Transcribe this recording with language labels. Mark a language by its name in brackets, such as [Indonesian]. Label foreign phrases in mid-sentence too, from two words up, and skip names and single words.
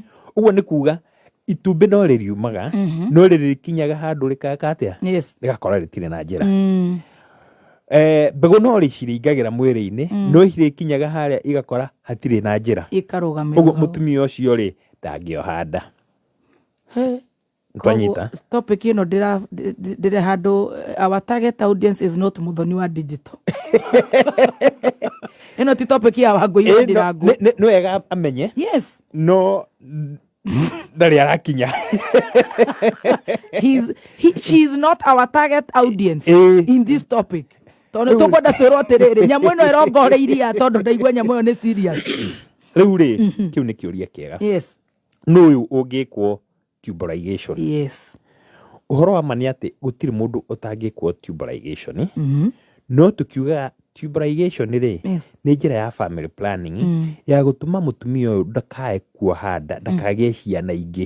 [Kikuyu] Ũguo nĩ kuga itumbĩ no rĩriumaga, no rĩrĩkinyaga handũ rĩkaka atĩa, rĩgakora rĩtirĩ na njĩra. Mbegũ no rĩciringagĩra mwĩrĩ-inĩ, no rĩkinyaga harĩa igakora hatirĩ na njĩra, ũguo mũtumia ũcio rĩ ndangĩoha nda. Twanyita topic ĩno ndĩrĩ handũ, [English] our target audience is not Muthoni wa digital. [Kikuyu] Ĩno ti topic ya Wangũi wa Ndirangu. Nĩ wega amenye, no ndarĩ arakinya. [English] She is not our target audience in this topic. [Kikuyu] Tondũ tũkwenda twĩrwo atĩrĩrĩ, nyamũ ĩno ĩrongoreiria tondũ ndaigua nyamũ ĩyo nĩ serious. Rĩu rĩ, kĩu nĩ kĩũria kĩega. No ũyũ ũngĩkwo [English] tubal ligation. [Kikuyu] Ũhoro wa ma nĩ atĩ gũtirĩ mũndũ ũtangĩkwo [English] tubal ligation, [Kikuyu] no tũkiuga [English] tubal ligation [Kikuyu] rĩ, nĩ njĩra ya [English] family planning [Kikuyu] ya gũtũma mũtumia ũyũ ndakae kuoha nda, ndakagĩe ciana ingĩ.